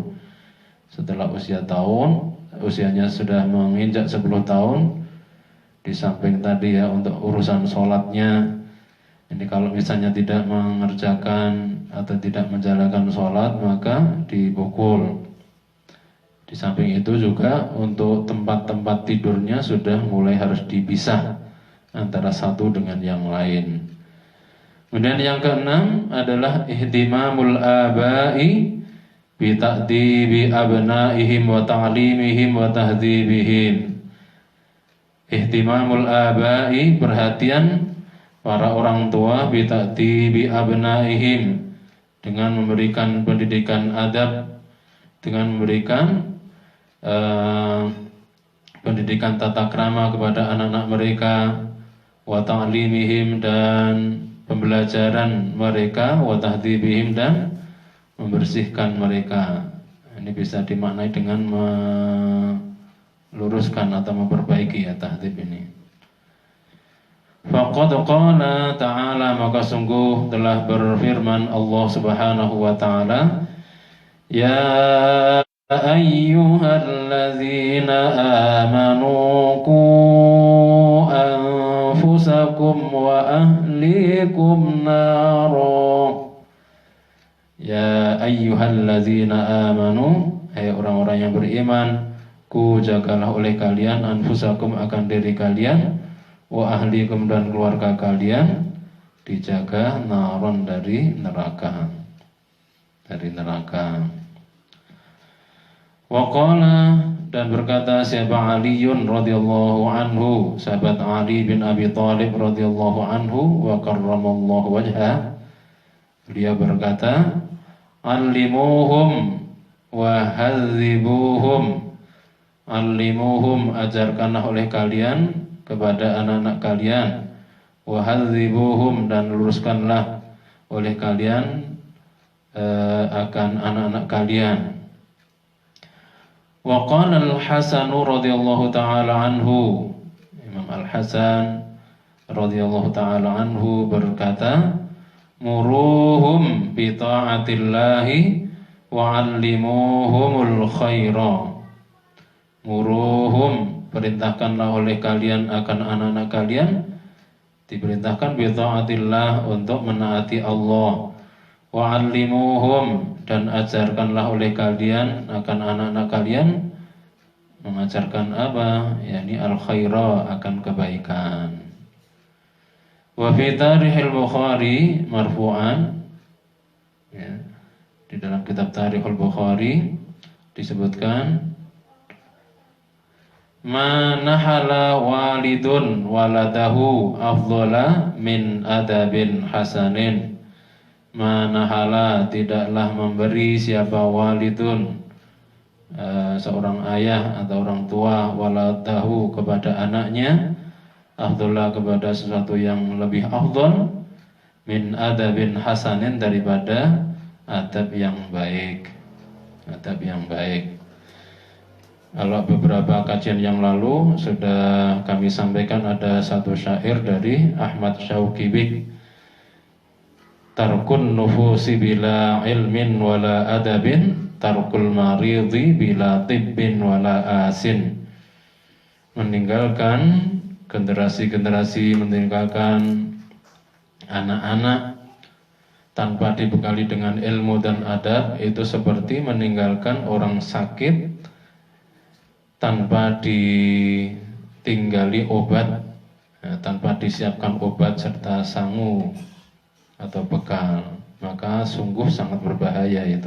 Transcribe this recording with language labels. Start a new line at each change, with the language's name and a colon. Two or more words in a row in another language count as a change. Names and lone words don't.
Indonesian: Setelah usianya sudah menginjak 10 tahun, di samping tadi ya untuk urusan sholatnya, ini kalau misalnya tidak mengerjakan atau tidak menjalankan sholat, maka dipukul. Di samping itu juga untuk tempat-tempat tidurnya sudah mulai harus dipisah antara satu dengan yang lain. Kemudian yang keenam adalah
Arabic: اهتمام الآباء بتأديب أبنائهم وتعليمهم وتهذيبهم. اهتمام الآباء,
Indonesian: perhatian para orang tua,
Arabic: بتأديب أبنائهم,
Indonesian: dengan memberikan pendidikan adab, dengan memberikan pendidikan tata krama kepada anak-anak mereka,
Arabic: وتعليمهم,
Indonesian: dan pembelajaran mereka,
Arabic: وتهذيبهم,
Indonesian: dan membersihkan mereka. Ini bisa dimaknai dengan meluruskan atau memperbaiki ya tahdhib ini.
Arabic: فقد قال تعالى,
Indonesian: maka sungguh telah berfirman Allah
Arabic: سبحانه وتعالى, يا أيها الذين آمنوا قوا أنفسكم وأهليكم نارا. يا أيها الذين آمنوا,
Indonesian: hai orang-orang yang beriman, ku jagalah oleh kalian anfusakum akan diri kalian,
Arabic: وأهليكم
Indonesian: dan keluarga kalian, dijaga naron dari neraka.
Arabic: وقال,
Indonesian: dan berkata siapa Aliun
Arabic: رضي الله عنه,
Indonesian: sahabat Ali bin Abi Thalib
Arabic: رضي الله عنه, وكرم الله وجهه,
Indonesian: beliau berkata,
Arabic: علموهم وهذبوهم. Allimuhum,
Indonesian: ajarkanlah oleh kalian kepada anak-anak kalian,
Arabic: وهذبوهم,
Indonesian: dan luruskanlah oleh kalian akan anak-anak kalian.
Arabic: وقال
Indonesian: al-Hasan
Arabic: رضي الله تعالى عنه,
Indonesian: Imam Al-Hasan
Arabic: رضي الله تعالى عنه
Indonesian: berkata,
Arabic: مروهم بطاعة الله وعلموهم الخير. Muruhum,
Indonesian: perintahkanlah oleh kalian akan anak-anak kalian, diperintahkan
Arabic: بطاعة الله,
Indonesian: untuk menaati Allah,
Arabic: وعلموهم,
Indonesian: dan ajarkanlah oleh kalian akan anak-anak kalian, mengajarkan apa? yakni al-khaira, akan kebaikan.
Arabic: وفي تاريخ البخاري مرفوعا, ya,
Indonesian: di dalam kitab Tarikhul Bukhari disebutkan,
Arabic: ما نحل والد ولده أفضل من أدب حسن. ما نحل,
Indonesian: tidaklah memberi siapa walidun, seorang ayah atau orang tua, waladahu, kepada anaknya, afdhala, kepada sesuatu yang lebih afdal,
Arabic: من أدب حسن,
Indonesian: daripada adab yang baik. Adab yang baik. Kalau beberapa kajian yang lalu sudah kami sampaikan, ada satu syair dari Ahmad Syauqi,
Arabic: ترك النفوس بلا علم ولا أدب ترك المريض بلا طب ولا آس.
Indonesian: Meninggalkan generasi-generasi, meninggalkan anak-anak tanpa dibekali dengan ilmu dan adab, itu seperti meninggalkan orang sakit tanpa ditinggali obat, tanpa disiapkan obat serta sangu atau bekal, maka sungguh sangat berbahaya itu.